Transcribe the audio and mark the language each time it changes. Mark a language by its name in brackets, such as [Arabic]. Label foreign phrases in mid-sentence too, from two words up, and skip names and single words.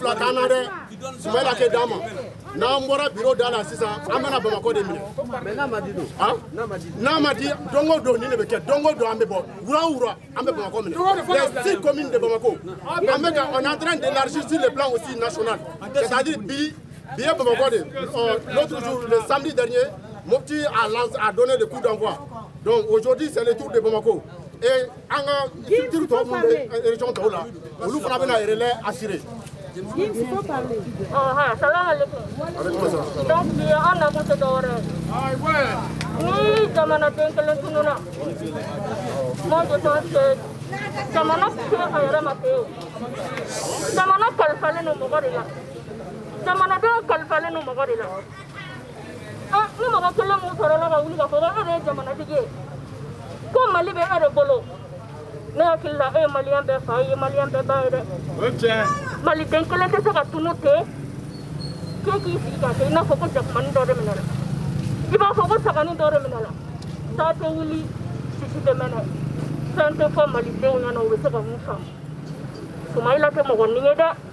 [Bambara] fila t'an na dɛ Soumaïla kɛ d'an ma n'an bɔra bureau da la sisan an bɛna Bamako de minɛ n'a ma di don o don nin de bɛ kɛ don o don an bɛ bɔ wura o wura an bɛ Bamako minɛ [French] les 6 communes de Bamako on est en train d'élargir sur le plan aussi national c'est-à-dire [Bambara] bi ye Bamako [French] de l'autre jour le samedi dernier Mopti a donné le coup d'envoi donc aujourd'hui c'est le tour de Bamako. Et en structure [Bambara] tɔw minnu bɛ région tɔw la olu fana bɛna relais assurer. [French] Il faut parler. [Arabic] Salam alaikum. [Bambara] Donc bi an nakun tɛ dɔwɛrɛ ye ni jamanaden kelen tununa [French] moi je pense que [Bambara] jamana tɛ a yɛrɛ ma ten jamana kalifalen don mɔgɔ de la jamanadenw kalifalen don mɔgɔ de la ni mɔgɔ kelen mun sɔrɔla ka wuli ka fɔ ko e de ye jamanatigi ye ko Mali bɛ e de bolo ne hakili la e ye maliyɛn bɛɛ fa ye maliyɛn bɛɛ ba ye dɛ maliden kelen tɛ se ka tunu ten k'e k'i sigi ka kɛ i n'a fɔ ko jakumani dɔ de minɛ la i b'a fɔ ko sagani dɔ de minɛ la taa tɛ wuli sisi tɛ mɛnɛ fɛn tɛ fɔ malidenw ɲɛna u bɛ se ka mun faamu Soumaïla tɛ mɔgɔ nin ye dɛ